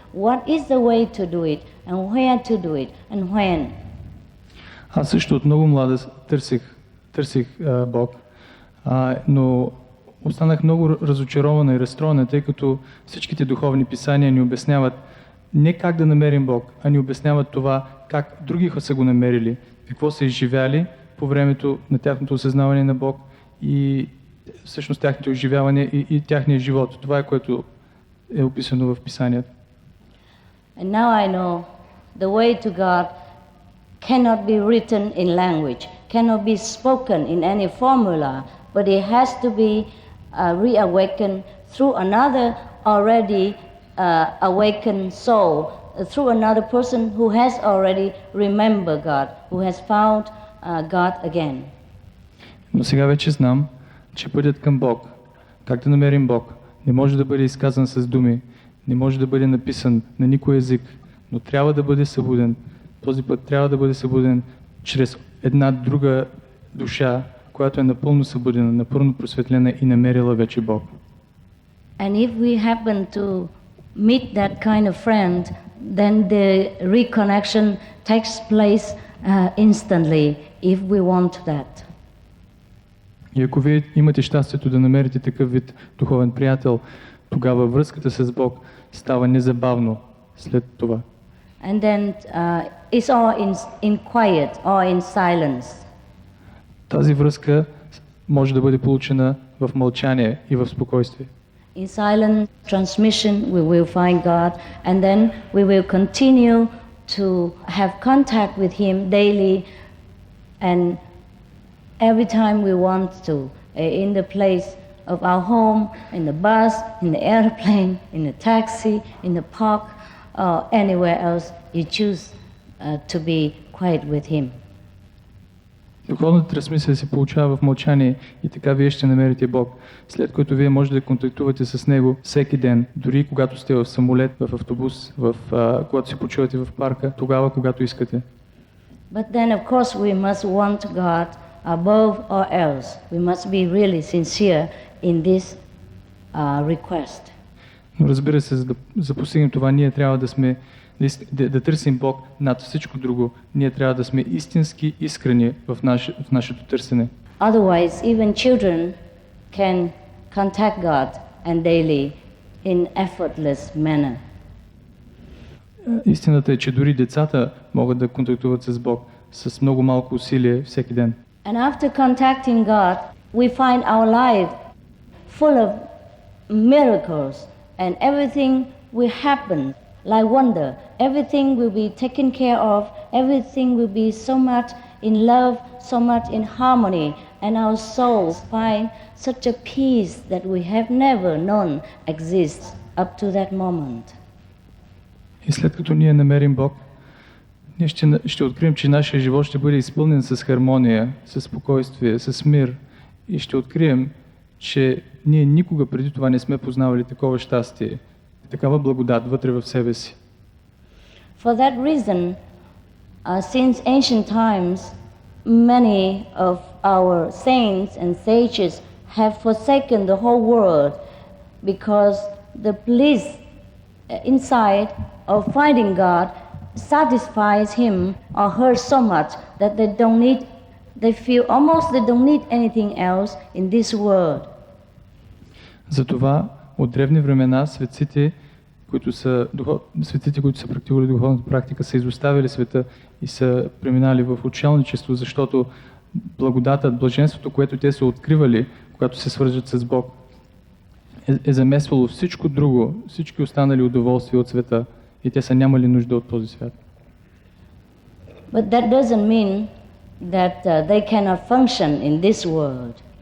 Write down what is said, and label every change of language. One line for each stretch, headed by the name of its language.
English: What is the way to do it, and where to do it, and when?
Bulgarian: Аз също от много млада търсих Бог, но останах много разочарована и разстроена, тъй като всичките духовни писания ни обясняват не как да намерим Бог, а ни обясняват това как други са го намерили, какво са изживяли по времето на тяхното осъзнаване на Бог и всъщност тяхното изживяване и тяхния живот. Това е което е описано в писанията.
English: And now I know the way to God cannot be written in language, cannot be spoken in any formula, but it has to be reawakened through another already awakened soul, through another person who has already remembered God, who has found God again.
Bulgarian: Но сега вече знам, че пътят към Бог, как да намерим Бог, не може да бъде изказан с думи, не може да бъде написан на никой език, но трябва да бъде събуден. Този път трябва да бъде събуден чрез една друга душа, която е напълно събудена, напълно просветлена и намерила вече Бог.
English: And if we happen to meet that kind of friend, then the reconnection takes place instantly, if we want that.
Bulgarian: И ако вие имате щастието да намерите такъв вид духовен приятел, тогава връзката с Бог става незабавно след това.
English: And then it's all in quiet or in silence.
Bulgarian: Тази връзка може да бъде получена в мълчание и в спокойствие.
English: In silent transmission we will find God, and then we will continue to have contact with Him daily, and every time we want to, in the place of our home, in the bus, in the airplane, in the taxi, in the park, or anywhere else, you choose to be quiet with Him.
Bulgarian: Духовната трансмисия се получава в мълчание и така вие ще намерите Бог, след което вие можете да контактувате с Него всеки ден, дори когато сте в самолет, в автобус, когато се почувате в парка, тогава, когато искате.
English: But then, of course, we must want God above all else. We must be really sincere in this request.
Bulgarian: Но разбира се, за да постигнем това, ние трябва да търсим Бог над всичко друго. Ние трябва да сме истински искрени в нашето търсене.
English: Otherwise, even children can contact God and daily in effortless manner.
Bulgarian: Истината е, че дори децата могат да контактуват с Бог с много малко усилие всеки ден.
English: And after contacting God, we find our life full of miracles, and everything will happen like wonder. Everything will be taken care of. Everything will be so much in love, so much in harmony, and our souls find such a peace that we have never known exists up to that moment.
Bulgarian: И след като ние намерим Бог, ние ще открием, че нашия живот ще бъде изпълнен с хармония, с спокойствие, с мир. И ще открием, че ние никога преди това не сме познавали такова щастие, такава благодат вътре в себе си.
English: For that reason, since ancient times, many of our saints and sages have forsaken the whole world because the bliss inside of finding God satisfies him or her so much that they feel almost they don't need anything else in this world.
Bulgarian: Затова от древни времена светците, които са практикували духовната практика, са изоставили света и са преминали в учелничество, защото благодата, блаженството, което те са откривали, когато се свържат с Бог, е замесвало всичко друго, всички останали удоволствия от света и те са нямали нужда от този свят.
English: But that doesn't mean that they cannot function in this world.